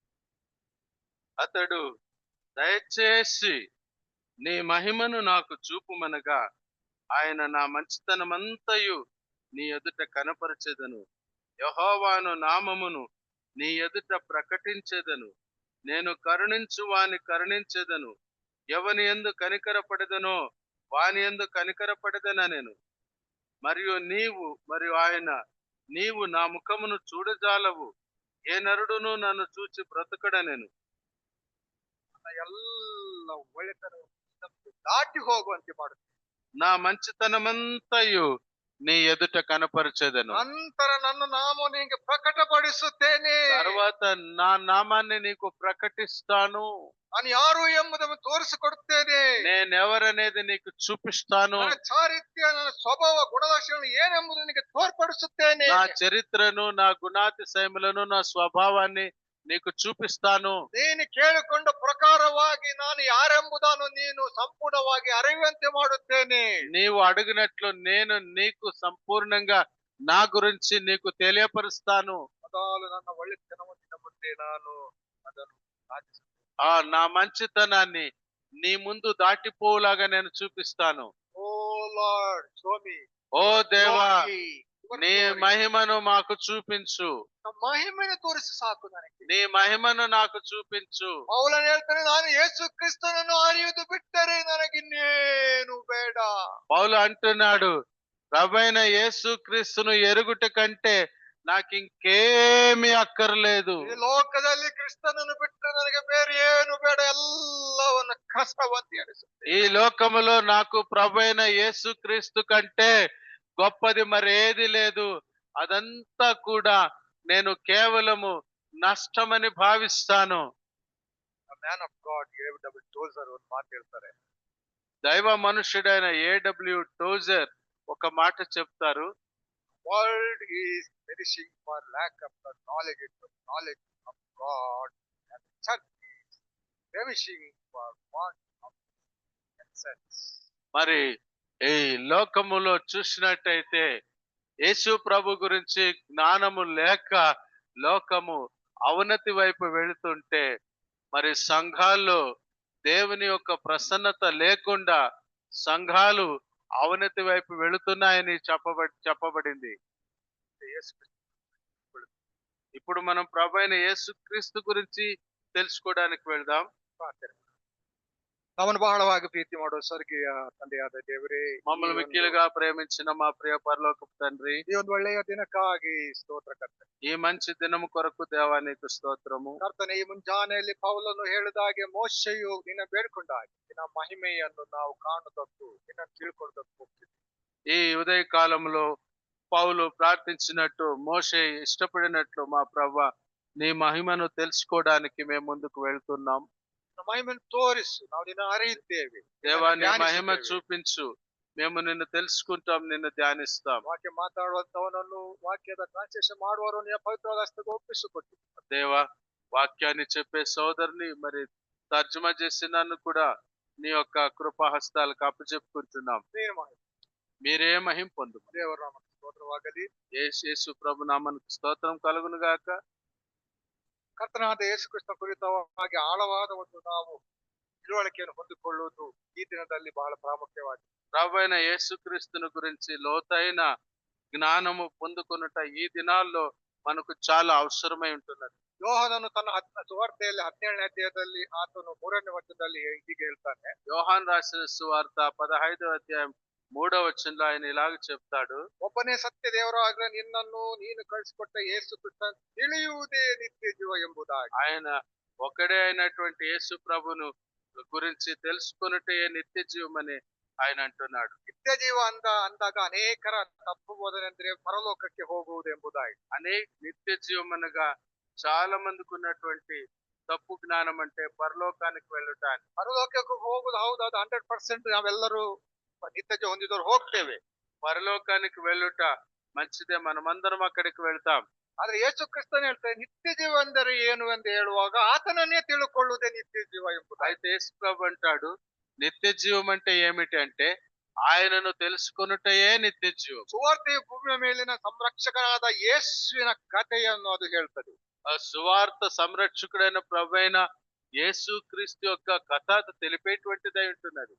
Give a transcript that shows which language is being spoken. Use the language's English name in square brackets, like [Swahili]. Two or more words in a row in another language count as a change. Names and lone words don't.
[Telugu] అతడు, దయచేసి నీ మహిమను నాకు చూపుమనగా, ఆయన నా మంచితనమంతయు నీ ఎదుట కనపరచెదను. యెహోవాను నామమును నీ ఎదుట ప్రకటించెదను. నేను కరుణించు వాని కరుణించెదను. ఎవని యందు కనికరపడెదనో వాని యందు కనికరపడెదనెను. మరియు ఆయన నీవు నా ముఖమును చూడజాలవు. ఏ నరుడును నన్ను చూచి బ్రతకడనెను. [Kannada] ಎಲ್ಲ ಒಳ್ಳೆತನ ದಾಟಿ ಹೋಗುವಂತೆ ಮಾಡುತ್ತೆ. [Telugu] నా మంచితనమంతయు నీ ఎదుట కనపరచెదను. [Kannada] ನಂತರ ನನ್ನ ನಾಮ ನಿನಗೆ ಪ್ರಕಟಪಡಿಸುತ್ತೇನೆ. [Telugu] తర్వాత నా నామాన్ని నీకు ప్రకటిస్తాను. [Kannada] ನಾನು ಯಾರು ಎಂಬುದನ್ನು ತೋರಿಸಿಕೊಡುತ್ತೇನೆ. [Telugu] నేనెవరనేది నీకు చూపిస్తాను. [Kannada] ನನ್ನ ಚಾರಿತ್ರ್ಯ, ನನ್ನ ಸ್ವಭಾವ, ಗುಣಲಕ್ಷಣಗಳು ಏನೆಂಬುದು ನಿನಗೆ ತೋರ್ಪಡಿಸುತ್ತೇನೆ. [Telugu] నా చరిత్రను, నా గుణాతిశయములను, నా స్వభావాన్ని నీకు చూపిస్తాను. [Kannada] ನೀನು ಕೇಳಿಕೊಂಡ ಪ್ರಕಾರವಾಗಿ ನಾನು ಯಾರೆಂಬುದನ್ನು ನೀನು ಸಂಪೂರ್ಣವಾಗಿ ಅರಿಯುವಂತೆ ಮಾಡುತ್ತೇನೆ. [Telugu] నీవు అడిగినట్లు నేను నీకు సంపూర్ణంగా నా గురించి నీకు తెలియపరుస్తాను. [Kannada] ಮೊದಲು ನನ್ನ ಒಳ್ಳೆತನವನ್ನು ಮುಂದೆ ನಾನು ಅದನ್ನು ಸಾಧಿಸುತ್ತೇನೆ. [Telugu] నా మంచితనాన్ని నీ ముందు దాటిపోలాగా నేను చూపిస్తాను. [English] O Lord, show me [Telugu] ఓ దేవా, [English] glory. Your [Telugu] నీ glory. మహిమను మాకు చూపించు. [Kannada] ನಮ್ಮ ಮಹಿಮೆಯನ್ನು ತೋರಿಸಿ ಸಾಕು ನನಗೆ. [Telugu] నీ మహిమను నాకు చూపించు. [Kannada] ಪೌಲನು ಹೇಳ್ತಾನೆ, ನಾನು ಯೇಸು ಕ್ರಿಸ್ತನನ್ನು ಅರಿಯುವುದು ಬಿಟ್ಟರೆ ನನಗಿನ್ನೇನು ಬೇಡ. [Telugu] పౌలు అంటున్నాడు, ప్రభువైన యేసు క్రీస్తును ఎరుగుట కంటే నాకు ఇంకేమీ అక్కర్లేదు. [Kannada] ಈ ಲೋಕದಲ್ಲಿ ಕ್ರಿಸ್ತನನ್ನು ಬಿಟ್ಟರೆ ನನಗೆ ಬೇರೆ ಏನು ಬೇಡ, ಎಲ್ಲವನ್ನು ಕಸವಂತಿ ಅನಿಸುತ್ತೆ. [Telugu] ఈ లోకములో నాకు ప్రభువైన యేసు క్రీస్తు కంటే గొప్పది మరేది లేదు. అదంతా కూడా నేను కేవలము నష్టమని భావిస్తాను. [English] Man of God A.W. [Kannada] ಟೋಜರ್ ಒಂದು ಮಾತು ಹೇಳ್ತಾರೆ. [Telugu] దైవ మనుష్యుడైన A.W. టోజర్ ఒక మాట చెప్తారు. [English] World is perishing for lack of the knowledge of God and church is perishing for want of sense. [Telugu] మరి ఈ లోకములో చూసినట్టయితే యేసు ప్రభు గురించి జ్ఞానము లేక లోకము అవనతి వైపు వెళుతుంటే, మరి సంఘాల్లో దేవుని యొక్క ప్రసన్నత లేకుండా సంఘాలు అవనతి వైపు వెళుతున్నాయని చెప్పబడింది. ఇప్పుడు మనం ప్రభు అయిన యేసుక్రీస్తు గురించి తెలుసుకోవడానికి వెళ్దాం. [Kannada] ನಮ್ಮನ್ನು ಬಹಳವಾಗಿ ಪ್ರೀತಿ ಮಾಡುವ ಸ್ವರ್ಗೀಯ ತಂದೆಯಾದ ದೇವರೇ, [Telugu] మమ్మల్ని మిక్కిలుగా ప్రేమించిన మా ప్రియ పరలోకపు తండ్రి, [Kannada] ಈ ಒಂದು ಒಳ್ಳೆಯ ದಿನಕ್ಕಾಗಿ ಸ್ತೋತ್ರ ಕರ್ತನೆ. [Telugu] ఈ మంచి దినము కొరకు దేవా నీకు స్తోత్రము. [Kannada] ಕರ್ತನೆ, ಈ ಮುಂಜಾನೆಯಲ್ಲಿ ಪೌಲನು ಹೇಳಿದಾಗೆ ಮೋಶೆಯು ನಿನ್ನ ಬೇಡ್ಕೊಂಡಾಗೆ ನಿನ್ನ ಮಹಿಮೆಯನ್ನು ನಾವು ಕಾಣುವುದಕ್ಕೂ ನಿನ್ನ ತಿಳ್ಕೊಳ್ಳೋದಕ್ಕೂ ಹೋಗ್ತೀವಿ. [Telugu] ఈ ఉదయ కాలంలో పౌలు ప్రార్థించినట్టు, మోషే ఇష్టపడినట్లు మా ప్రభువా నీ మహిమను తెలుసుకోవడానికి మేము ముందుకు వెళ్తున్నాం. [Kannada] ನಿನ್ನ ಮಹಿಮೆಯನ್ನು ತೋರಿಸು, ನಾವು ನಿನ್ನ ಅರಿಯುತ್ತೇವೆ. [Telugu] దేవా నీ [Kannada] ಧ್ಯಾನಿಸುತ್ತೇವೆ. [Telugu] మహిమ చూపించు, మేము నిన్ను తెలుసుకుంటాం, నిన్ను ధ్యానిస్తాం. [Kannada] ವಾಕ್ಯ ಮಾತಾಡುವಂತವನನ್ನು, ವಾಕ್ಯದ ಟ್ರಾನ್ಸ್ಲೇಷನ್ ಮಾಡುವವರು ನಿನ್ನ ಪವಿತ್ರವಾದ ಹಸ್ತಕ್ಕೆ ಒಪ್ಪಿಸಿಕೊಟ್ಟು [Telugu] దేవా వాక్యాన్ని చెప్పే సోదరుని, మరి తర్జుమా చేసి నన్ను కూడా నీ యొక్క కృపాహస్తాలకు అప్పచెప్పుకుంటున్నాం. [Kannada] ನೀನು ಮಾಡಿ. [Telugu] మీరే మహిమ పొందు. [Kannada] ದೇವರ ನಾಮಕ್ಕೆ ಸ್ತೋತ್ರವಾಗಲಿ. [Telugu] యేసు ప్రభు నామమునకు స్తోత్రం కలుగును గాక. [Kannada] ಕರ್ತನಾದ ಯೇಸು ಕ್ರಿಸ್ತ ಕುರಿತವಾಗಿ ಆಳವಾದ ಒಂದು ನಾವು ತಿಳುವಳಿಕೆಯನ್ನು ಹೊಂದಿಕೊಳ್ಳುವುದು ಈ ದಿನದಲ್ಲಿ ಬಹಳ ಪ್ರಾಮುಖ್ಯವಾಗಿದೆ. [Telugu] ప్రభు అయిన యేసుక్రీస్తుని గురించి లోతైన జ్ఞానము పొందుకొనుట ఈ దినాల్లో మనకు చాలా అవసరమై ఉంటున్నది. [Kannada] ಯೋಹನನು ತನ್ನ ಸುವಾರ್ತೆಯಲ್ಲಿ 17ನೇ ಅಧ್ಯಾಯದಲ್ಲಿ ಆತನು 3ನೇ ವಚನದಲ್ಲಿ ಹೀಗೆ ಹೇಳ್ತಾನೆ. [Telugu] యోహాను రాసిన సువార్త 15వ అధ్యాయం 3వ వచనంలో ఆయన ఇలాగ చెప్తాడు, [Kannada] ಒಬ್ಬನೇ ಸತ್ಯ ದೇವರಾಗ ನಿನ್ನನ್ನು ನೀನು ಕಳಿಸಿಕೊಟ್ಟ ಯೇಸು ಕ್ರಿಸ್ತ ತಿಳಿಯುವುದೇ ನಿತ್ಯ ಜೀವ ಎಂಬುದಾಗಿ. [Telugu] ఆయన ఒకడే అయినటువంటి యేసు ప్రభును గురించి తెలుసుకొనుటే నిత్య జీవమని ఆయన అంటున్నాడు. [Kannada] ನಿತ್ಯ ಜೀವ ಅಂದಾಗ ಅನೇಕರ ತಪ್ಪು ಬೋಧನೆ ಅಂದ್ರೆ ಪರಲೋಕಕ್ಕೆ ಹೋಗುವುದು ಎಂಬುದಾಗಿ. [Telugu] నిత్య జీవమనగా చాలా మందికి ఉన్నటువంటి తప్పు జ్ఞానం అంటే పరలోకానికి వెళ్ళటానికి. [Kannada] ಪರಲೋಕಕ್ಕೆ ಹೋಗುದು ಹೌದು, ಅದು 100% ನಾವೆಲ್ಲರೂ ನಿತ್ಯ ಜೀವ ಹೊಂದಿದವರು ಹೋಗ್ತೇವೆ. [Telugu] పరలోకానికి వెళ్ళుట మంచిదే, మనమందరం అక్కడికి వెళ్తాం. [Kannada] ಆದ್ರೆ ಯೇಸು ಕ್ರಿಸ್ತನ್ ಹೇಳ್ತಾರೆ ನಿತ್ಯ ಜೀವ ಅಂದರೆ ಏನು ಎಂದು ಹೇಳುವಾಗ ಆತನನ್ನೇ ತಿಳ್ಕೊಳ್ಳುವುದೇ ನಿತ್ಯ ಜೀವ ಎಂಬುದು. [Telugu] అయితే యేసు ప్రభు అంటాడు, నిత్య జీవం అంటే ఏమిటి అంటే ఆయనను తెలుసుకొనుటయే నిత్య జీవం. [Kannada] ಸುವಾರ್ತೆಯ ಭೂಮಿಯ ಮೇಲಿನ ಸಂರಕ್ಷಕನಾದ ಯೇಸುವಿನ ಕಥೆಯನ್ನು ಅದು ಹೇಳ್ತದೆ. [Telugu] ఆ సువార్త సంరక్షకుడైన ప్రభువైన యేసు క్రీస్తు యొక్క కథ తెలిపేటువంటిదై ఉంటున్నది.